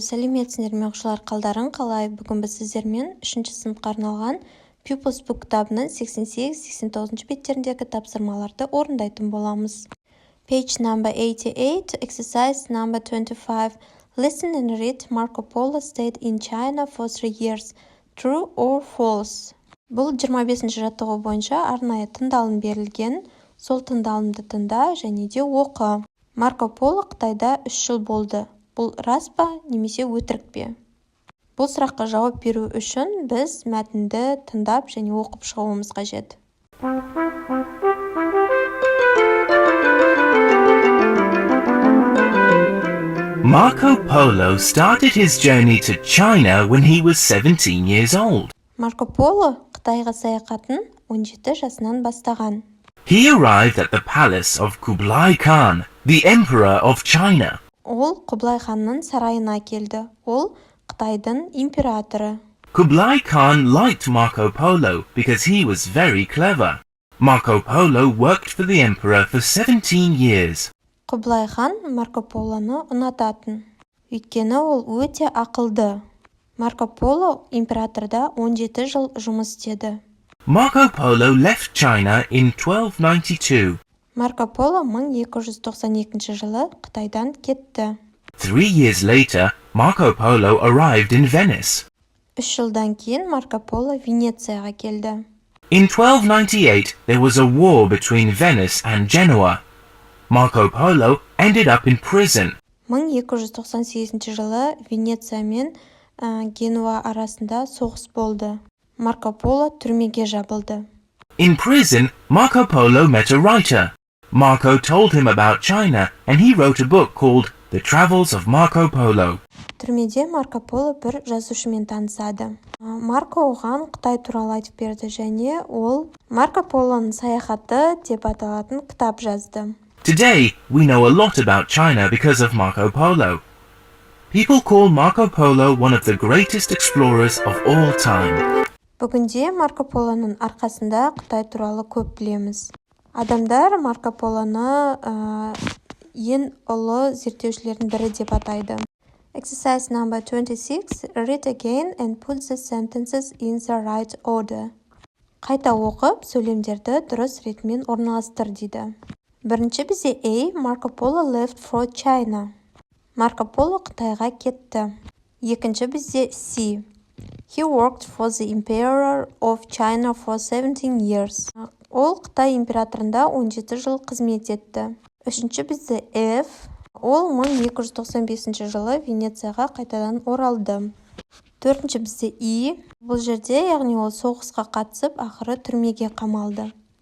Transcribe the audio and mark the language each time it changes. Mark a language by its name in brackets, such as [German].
[Kazakh] Сәлеметсіңдер ме оқушылар, қалдарың қалай? Бүгін біз сіздермен 3-ші сыныпқа арналған Pupils Book кітабының 88-89 беттеріндегі тапсырмаларды орындайтын боламыз. [English] Page number 88, exercise number 25. Listen and read. Marco Polo stayed in China for 3 years. True or false? [Kazakh] Бұл 25-ші жаттығу бойынша арнайы тыңдалым берілген. Сол тыңдалымды тыңда және де оқы. Марко Поло Қытайда 3 жыл болды. Бұл рас па, немесе өтірік пе? Бұл сұраққа жауап беру үшін біз мәтінді тыңдап және оқып шығуымыз қажет. [English] Marco Polo started his journey to China when he was 17 years old. [Kazakh] Марко Поло Қытайға саяхатын 17 жасынан бастаған. [English] He arrived at the palace of Kublai Khan, the emperor of China. [Kazakh] Ол Құблай ханның сарайына келді. Ол Қытайдың императоры. [English] Kublai Khan liked Marco Polo because he was very clever. Marco Polo worked for the emperor for 17 years. [Kazakh] Құблай хан Марко Полоны ұнататын. Өйткені ол өте ақылды. Марко Поло императорда 17 жыл жұмыс істеді. [English] Marco Polo left China in 1292. [Kazakh] Марко Поло 1292 жылы Қытайдан кетті. [English] 3 years later, Marco Polo arrived in Venice. [Kazakh] 3 жылдан кейін Марко Поло Венецияға келді. [English] In 1298, there was a war between Venice and Genoa. Marco Polo ended up in prison. [Kazakh] 1298 жылы Венеция мен Генуа арасында соғыс болды. Марко Поло түрмеге жабылды. [English] In prison, Marco Polo met a writer. Marco told him about China and he wrote a book called The Travels of Marco Polo. [Kazakh] Түрмеде Марко Поло бір жазушымен танысады. Марко оған Қытай туралы айтып берді және ол Марко Полоның саяхаты деп аталатын кітап жазды. [English] Today, we know a lot about China because of Marco Polo. People call Marco Polo one of the greatest explorers of all time. [Kazakh] Бүгінде Марко Полоның арқасында Қытай туралы көп білеміз. Адамдар Марко Полоны ең ұлы зерттеушілердің бірі деп атайды. [English] Exercise number 26. Read again and put the sentences in the right order. [Kazakh] Қайта оқып, сөйлемдерді дұрыс ретімен орналастыр дейді. Бірінші бізде [English] A. Marco Polo left for China. [Kazakh] Марко Поло Қытайға кетті. Екінші бізде C. [English] He worked for the Emperor of China for 17 years. [Kazakh] Ол Қытай императорында 17 жыл қызмет етті. Үшінші бізде F. Ол 1295 жылы Венецияға қайтадан оралды. Төртінші бізде E. Бұл жерде, яғни ол соғысқа қатысып, ақыры түрмеге қамалды.